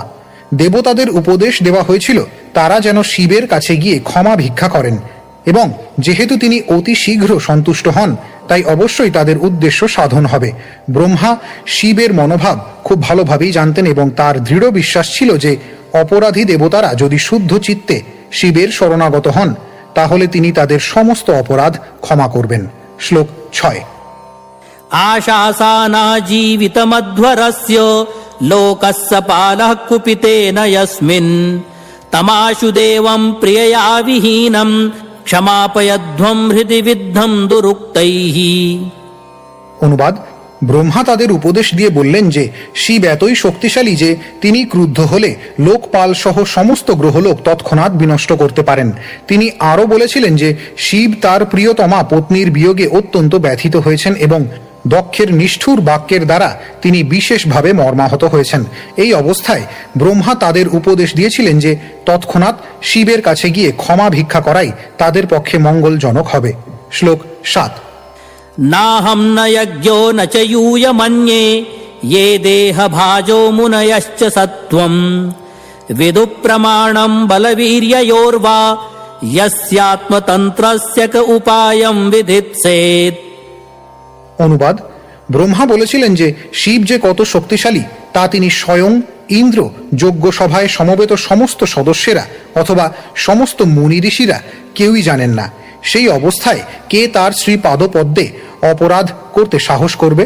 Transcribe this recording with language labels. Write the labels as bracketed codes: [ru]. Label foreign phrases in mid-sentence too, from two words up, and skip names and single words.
[bn] দেবতাদের উপদেশ দেওয়া হয়েছিল তারা যেন শিবের কাছে গিয়ে ক্ষমা ভিক্ষা করেন, এবং যেহেতু তিনি অতি শীঘ্র সন্তুষ্ট হন, তাই অবশ্যই তাদের উদ্দেশ্য সাধন হবে। ব্রহ্মা শিবের মনোভাব খুব ভালোভাবেই জানতেন এবং তার দৃঢ় বিশ্বাস ছিল যে অপরাধী দেবতারা যদি শুদ্ধ চিত্তে শিবের শরণাগত হন, তাহলে তিনি তাদের সমস্ত অপরাধ ক্ষমা করবেন। শ্লোক 6। [sa] आशासाना जीवितमध्वरस्य लोकस्य पालः कुपितेन यस्मिन् तमाशु देवं प्रियया विहीनं क्षमापयध्वं हृदि विद्धं दुरुक्तैः। [bn] অনুবাদ: ব্রহ্মা তাদের উপদেশ দিয়ে বললেন যে শিব এতই শক্তিশালী যে তিনি ক্রুদ্ধ হলে লোকপাল সহ সমস্ত গ্রহলোক তৎক্ষণাৎ বিনষ্ট করতে পারেন। তিনি আরও বলেছিলেন যে শিব তার প্রিয়তমা পত্নীর বিয়োগে অত্যন্ত ব্যথিত হয়েছেন এবং দক্ষের নিষ্ঠুর বাক্যের দ্বারা তিনি বিশেষভাবে মর্মাহত হয়েছেন। এই অবস্থায় ব্রহ্মা তাদের উপদেশ দিয়েছিলেন যে তৎক্ষণাৎ শিবের কাছে গিয়ে ক্ষমা ভিক্ষা করাই তাদের পক্ষে মঙ্গলজনক হবে। শ্লোক 7। [sa] नाहं न यज्ञो न च यूयमन्ये ये देहभाजो मुनयश्च सत्त्वम् विदुप्रमाणं बलवीर्ययोर्वा यस्यात्मतन्त्रस्य क उपायं विधित्सेत्। [bn] অনুবাদ: ব্রহ্মা বলেছিলেন যে শিব যে কত শক্তিশালী তা তিনি স্বয়ং, ইন্দ্র, যজ্ঞ সভায় সমবেত সমস্ত সদস্যেরা অথবা সমস্ত মুনি ঋষিরা কেউই জানেন না। সেই অবস্থায় কে তার শ্রীপাদপদ্মে অপরাধ করতে সাহস করবে?